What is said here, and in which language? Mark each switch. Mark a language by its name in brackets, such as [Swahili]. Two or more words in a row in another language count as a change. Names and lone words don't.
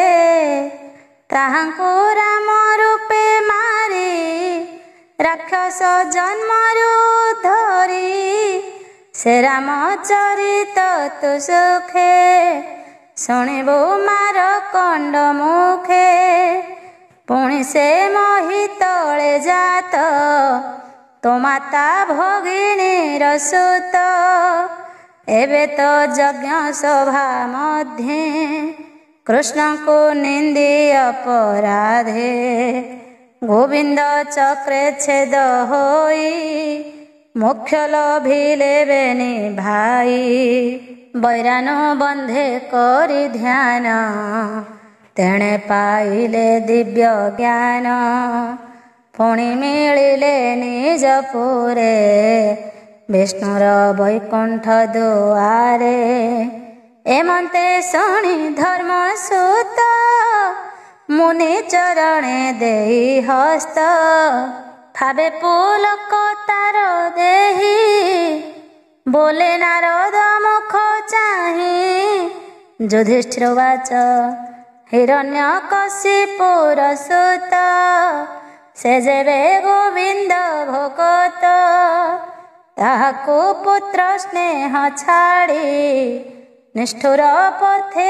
[Odia] ତାହାଙ୍କୁ ରାମ ରୂପେ ମାରି ରାକ୍ଷସ ଜନ୍ମରୁ ଧରି ସେ ରାମ ଚରିତ ତୁ ସୁଖେ ଶୁଣିବୁ ମାର କଣ୍ଡ ମୁଖେ ପୁଣି ସେ ମହି ତଳେ ଜାତ ତୋ ମାତା ଭଗିନୀର ସୁତ ଏବେ ତ ଯଜ୍ଞ ସଭା ମଧ୍ୟେ କୃଷ୍ଣ କୋ ନିନ୍ଦି ଅପରାଧେ ଗୋବିନ୍ଦ ଚକ୍ରେ ଛେଦ ହୋଇ ମୋକ୍ଷ ଲଭିଲେ ବେନି ଭାଇ ବୈରାନ ବନ୍ଧେ କରି ଧ୍ୟାନ ତେଣେ ପାଇଲେ ଦିବ୍ୟ ଜ୍ଞାନ ପୁଣି ମିଳିଲେ ନିଜ ପୁରେ ବିଷ୍ଣୁର ବୈକୁଣ୍ଠ ଦୁଆରେ ଏମନ୍ତେ ଶୁଣି ଧର୍ମ ସୁତ ମୁନି ଚରଣେ ଦେଇ ହସ୍ତ ଭାବେ ପୁଲକ ତାର ଦେହୀ ବୋଲେ ନାରଦ ମୁଖ ଚାହିଁ ଯୁଧିଷ୍ଠିର ବାଚ ହିରଣ୍ୟକଶିପୁର ସୁତ ସେ ଯେବେ ଗୋବିନ୍ଦ ଭଗତ ତାହାକୁ ପୁତ୍ର ସ୍ନେହ ଛାଡ଼ି ନିଷ୍ଠୁର ପଥେ